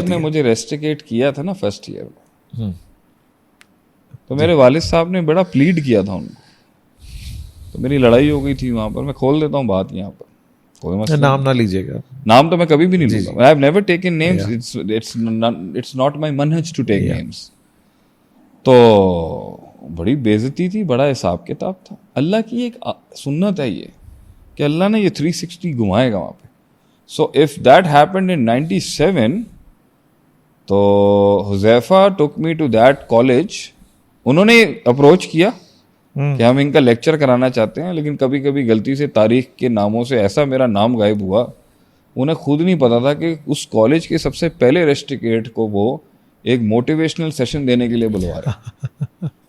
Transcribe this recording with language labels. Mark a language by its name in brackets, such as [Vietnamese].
[Urdu] College نے مجھے ریسٹریکیٹ کیا تھا نا فرسٹ ایئر میں, تو میرے والد صاحب نے بڑا پلیڈ کیا تھا ان کو, تو میری لڑائی ہو گئی تھی وہاں پر. میں کھول دیتا ہوں بات یہاں پر, کوئی مسئلہ نام نہ لیجیے گا, نام تو میں کبھی بھی نہیں لوں گا. [English] I have never taken names. It's not my manhaj to take names. [Urdu] تو بڑی بے عزتی تھی, بڑا حساب کتاب تھا. اللہ کی ایک سنت ہے یہ کہ اللہ نے یہ 360 گھمائے گا وہاں پہ. [English] So if that happened in 97, تو Huzaifa took me to that college. [Urdu] انہوں نے اپروچ کیا کہ ہم ان کا لیکچر کرانا چاہتے ہیں, لیکن کبھی کبھی غلطی سے تاریخ کے ناموں سے ایسا میرا نام غائب ہوا, انہیں خود نہیں پتا تھا کہ اس کالج کے سب سے پہلے ریسٹریکیٹ کو وہ ایک موٹیویشنل سیشن دینے کے لیے بلوا رہے.